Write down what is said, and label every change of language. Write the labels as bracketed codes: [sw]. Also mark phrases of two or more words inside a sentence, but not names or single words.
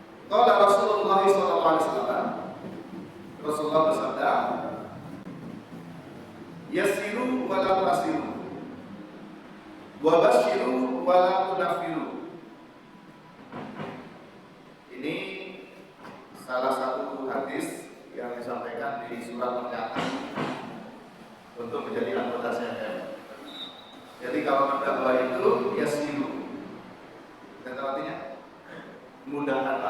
[ar] قال رسول الله صلى الله عليه وسلم, [id] Rasulullah bersabda, [ar] يسروا ولا تعسروا وبشروا ولا تنفروا. [id] Ini salah satu hadis yang disampaikan di surat Al-Kahfi untuk menjadi anggota CFM. Jadi kalau berdakwah itu yassiru, dan artinya mudahkanlah.